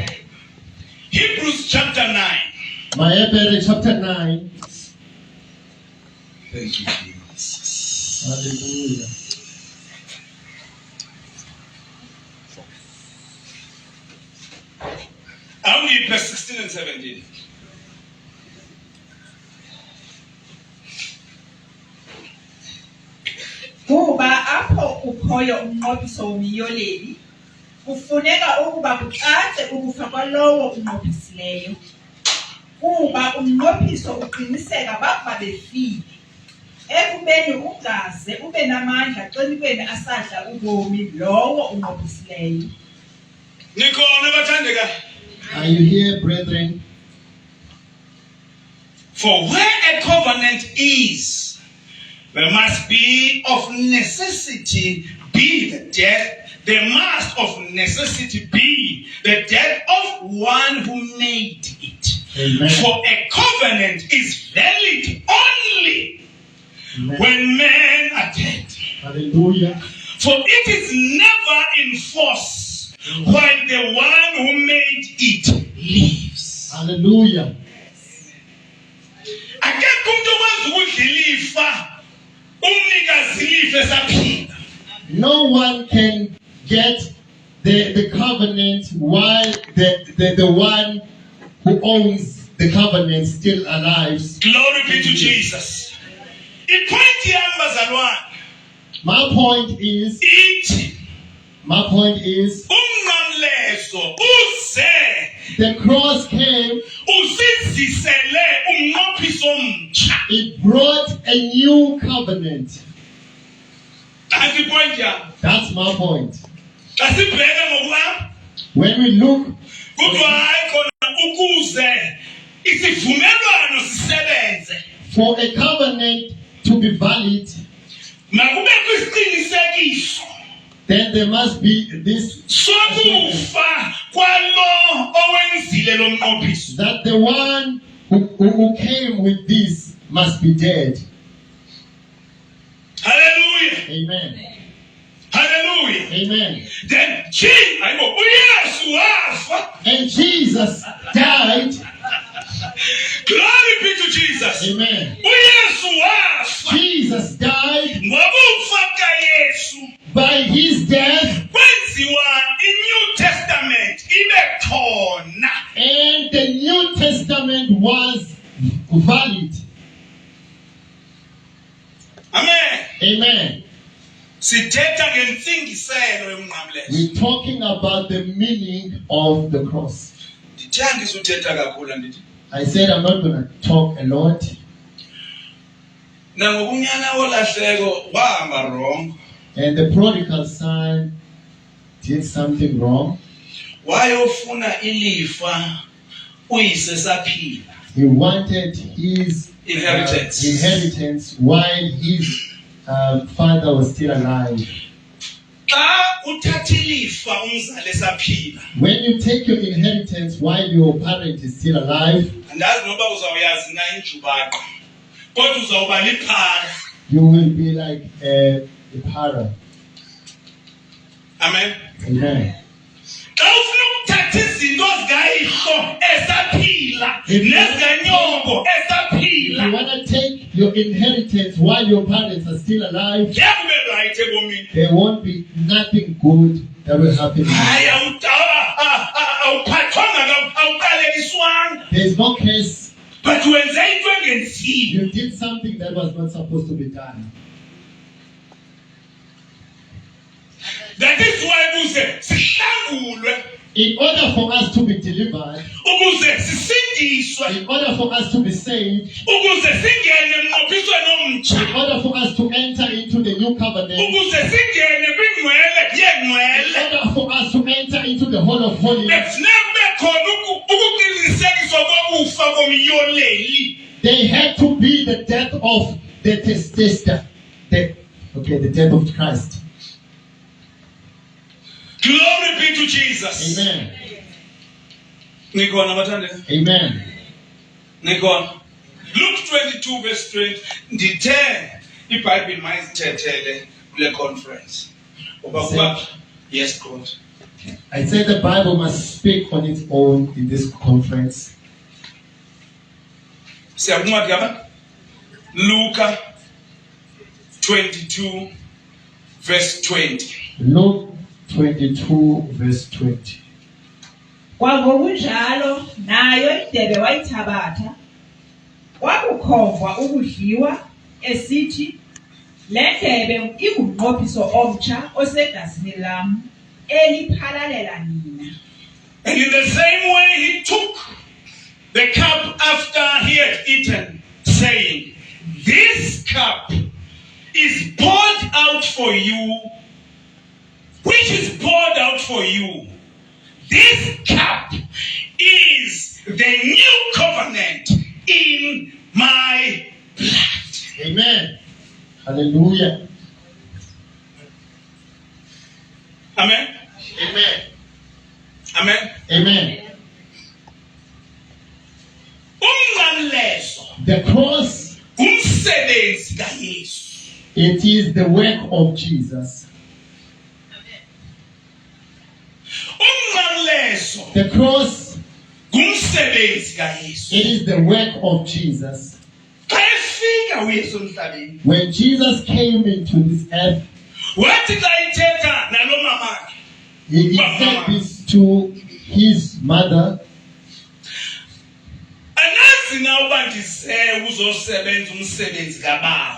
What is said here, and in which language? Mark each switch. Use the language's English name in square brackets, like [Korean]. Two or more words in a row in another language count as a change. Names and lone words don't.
[English] Hebrews chapter 9. Hebrews chapter 9. Thank you, Jesus. Hallelujah. I'll read verse 16 and 17. [Xhosa] Kuba apho ukhoyo umnqophiso womyoleli, kufuneka ukuba kucace ukufa kwalowo unqophisileyo. Kuba umnqophiso uqiniseka bakuba befile. ekubeni ungaze ube namandla xa ubeni asadla ubomi lowo unqophisileyo. Nikhona bathandeka. [English] Are you here, brethren? For where a covenant is, there must be of necessity be the death. There must of necessity be the death of one who made it. Amen. For a covenant is valid only Amen. when men are dead. Hallelujah. For it is never in force while the one who made it lives. Hallelujah. [Zulu] Akekho umuntu okwazi ukudla ilifa umnikazi ilifa esaphila. [English] No one can get the covenant while the one who owns the covenant still alive. Glory be to Jesus. [Zulu] Ipoint yami bazalwane [English] My point is, [Xhosa] ithi umnqamlezo uze [English] the cross came, [Xhosa] usizisele umnqophiso omtsha. [English] it brought a new covenant. [Zulu] Kanti ipoint yami [English] That's my point. [Xhosa] xa sibheka ngokwami [English] When we look, [Zulu] kuthiwa hayi khona ukuze isivumelwano sisebenze [English] for a covenant to be valid, [Xhosa] makubekho isiqinisekiso [English] then there must be this, [Xhosa] sokufa kwalo owenzile lo mnqophiso. [English] that the one who came with this must be dead. Hallelujah. Amen. Hallelujah. Amen. [Xhosa] Then ayibo uyesu wafa. [English] And Jesus died. Glory be to Jesus. Amen. [Xhosa] uyesu wafa [English] Jesus died. [Xhosa] ngokufa kayesu [English] By his death, [Xhosa] kwenziwa i-New Testament ibe khona. [English] and the New Testament was valid. Amen. Amen. [Xhosa] Sithetha ngentsingiselo yomnqamlezo. [English] We're talking about the meaning of the cross. [Xhosa] Ndithanda isuthetha kakhulu ndithi. [English] I said I'm not going to talk a lot. [Xhosa] Nangokunyana wolahleko wahamba wrong. [English] And the prodigal son did something wrong. [Xhosa] Wayofuna ilifa uyise saphila. [English] He wanted his inheritance while his father was still alive. [Xhosa] Xa uthatha ilifa umzali esaphila. [English] When you take your inheritance while your parent is still alive, [Xhosa] Andazi noba uzawuyazi na injubaqo. Kodwa uzawuba liphara. [English] you will be like a para. Amen. Amen. [Xhosa] Xa ufuna ukuthatha izinto zikayihlo esaphila nezikanyoko [English] If [Xhosa] esaphila. [English] you want to take your inheritance while your parents are still alive, [Xhosa] Kuyakube right ebomini. [English] there won't be nothing good that will happen. [Xhosa] Hayi awuphathwanga awuqalekiswanga. [English] There is no case [Xhosa] But wenze into engenziyo. [English] you did something that was not supposed to be done. That is why [Xhosa] kuze sihlangulwe, [English] In order for us to be delivered, [Xhosa] ukuze sisindiswe, [English] in order for us to be saved, [Xhosa] ukuze singene emnqophisweni omtsha, [English] in order for us to enter into the new covenant, [Xhosa] ukuze singene kwingcwele [English] in [Xhosa] yengcwele, [English] order for us to enter into the Hall of Holies, [Xhosa] bekufuneka kube khona ukuqinisekiswa kokufa komyoleli. [English] they had to be the death of the testator. The death of Christ. Glory be to Jesus. Amen. [Xhosa] Nikhona bathandeka? [English] Amen. [Xhosa] Nikhona? Luke 22 verse 20. Ndithe iBhayibhile mayizithethele kule conference. [English] Yes, God. I said the Bible must speak on its own in this conference. [Xhosa] Siyakuncwadi yaba? Luke 22 verse 20. [English] Luke 22 verse 20. [Xhosa] Kwangokunjalo nayo indebe wayithabatha kwakukhomva ukudliwa esithi le ndebe ingumnqophiso omtsha osegazini lam eliphalalela nina. [English] And in the same way he took the cup after he had eaten, saying, this cup is poured out for you, which is poured out for you. This cup is the new covenant in my blood. Amen. Hallelujah. Amen. Amen. Amen. Amen. [Xhosa] Umnqamlezo [English] The cross, [Xhosa] umsebenzi kaYesu. [English] it is the work of Jesus. [Xhosa] Umnqamlezo [English] The cross, [Xhosa] ngumsebenzi kaYesu. [English] it is the work of Jesus. [Xhosa] Xa efika uYesu emhlabeni, [English] When Jesus came into this earth, [Xhosa] wathi xa ithetha nalo mamakhe, [English] he said this to his mother. [Xhosa] anazi na uba ndize uzosebenza umsebenzi kaBaba.